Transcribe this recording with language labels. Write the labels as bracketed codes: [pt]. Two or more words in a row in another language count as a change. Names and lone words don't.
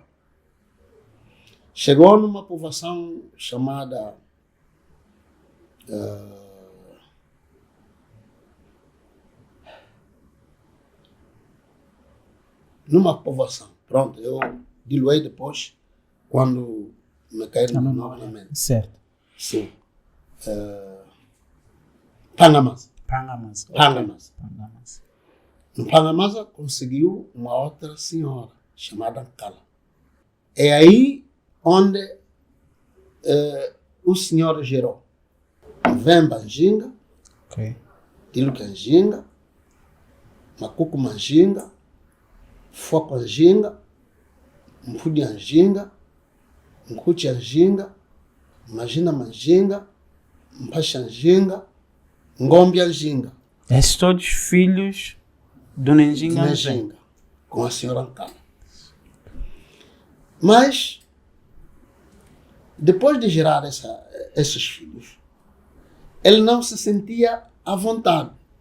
[pt] Chegou numa povoação chamada numa povoação. Pronto, eu diluei depois quando me caí no nome na mente. Certo. Sim. Panamasa. Pangamas. Pangamas. Pangamas. Em Panamasa conseguiu uma outra senhora chamada Kala. É aí onde o senhor gerou Vemba Njinga, Ok. Tiluka Njinga, Makuku Njinga, Foco Njinga, Mfudi Njinga, Nkuchanjinga, Imagina Manjinga, Mpachanjinga, Ngombianjinga. Esses todos filhos do Nenjinga. Nenjinga, com a senhora Ancala. Mas, depois de gerar esses filhos, ele não se sentia à vontade.